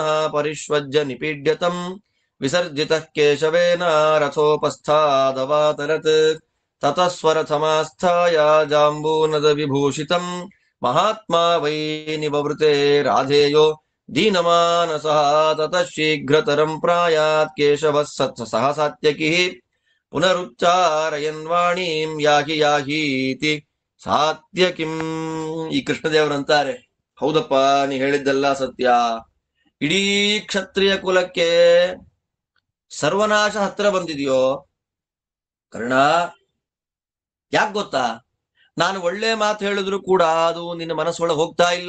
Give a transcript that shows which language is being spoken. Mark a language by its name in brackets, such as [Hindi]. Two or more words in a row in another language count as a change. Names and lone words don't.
[Sanskrit] ಪರಿಷ್ವಜ್ಯ ನಿಪೀಡ್ಯತಂ ವಿಸರ್ಜಿತಃ ಕೇಶವೇನ ರಥೋಪಸ್ಥಾದವಾತರತ್ ತತಃ ಸ್ವರಥಮಾಸ್ಥಾಯ ಜಾಂಬೂನದ ವಿಭೂಷಿತಂ ಮಹಾತ್ಮಾ ವೈ ನಿವವೃತೆ ರಾಧೇಯೋ ದೀನಮಾನಸಃ ತತಃ ಶೀಘ್ರತರಂ ಪ್ರಾಯಾತ್ ಕೇಶವಃ ಸಹ ಸಾತ್ಯಕಿಃ ಪುನರುಚ್ಚಾರಯನ್ ವಾಣೀಂ ಯಾಹಿ ಯಾಹೀತಿ ಸಾತ್ಯಕಿಂ. [Kannada] ಈ ಕೃಷ್ಣದೇವರಂತಾರೆ, ಹೌದಪ್ಪ, ನೀ ಹೇಳಿದ್ದೆಲ್ಲ ಸತ್ಯ. ಇಡೀ ಕ್ಷತ್ರಿಯ ಕುಲಕ್ಕೆ ಸರ್ವನಾಶ ಹತ್ರ ಬಂದಿದೆಯೋ ಕರ್ಣ. ಯಾಕೆ ಗೊತ್ತಾ? ನಾನು ಒಳ್ಳೆ ಮಾತು ಹೇಳಿದ್ರು ಕೂಡ ಅದು ನಿನ್ನ ಮನಸ್ಸೊಳಗೆ ಹೋಗ್ತಾ ಇಲ್ಲ.